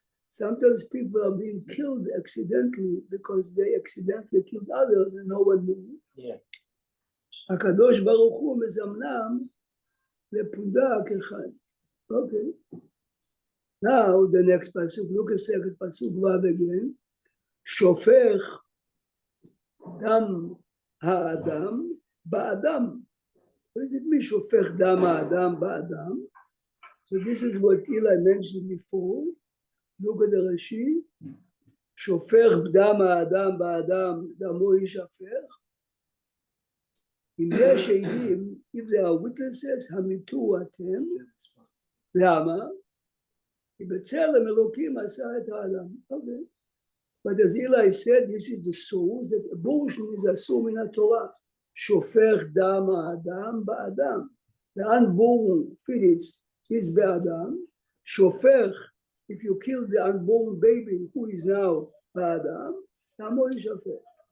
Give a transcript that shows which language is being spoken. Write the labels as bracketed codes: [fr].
[en] Sometimes people are being killed accidentally because they accidentally killed others and no one knew. [he] הקדוש ברוך הוא מזמנם לפונדה כאחד. [en] Okay. Now the next pasuk, look a second, pasuk vav again. [he] שופך דם האדם באדם. [en] What does it mean, [he] שופך דם האדם באדם? [en] So this is what Eli mentioned before. Look at the Rashi. [he] שופך דם האדם באדם, דמו יישפך. אם יש עדים, [en] if there are witnesses, [he] המיתו אתם. למה? כי בצלם אלוקים עשה את האדם. [en] Okay. But as Eli said, this is the source that abortion is assumed in the Torah. [he] שופך דם האדם באדם. [en] The unborn fetus is [he] באדם. [en] שופך, if you kill the unborn baby who is now באדם, [he] דמו יישפך.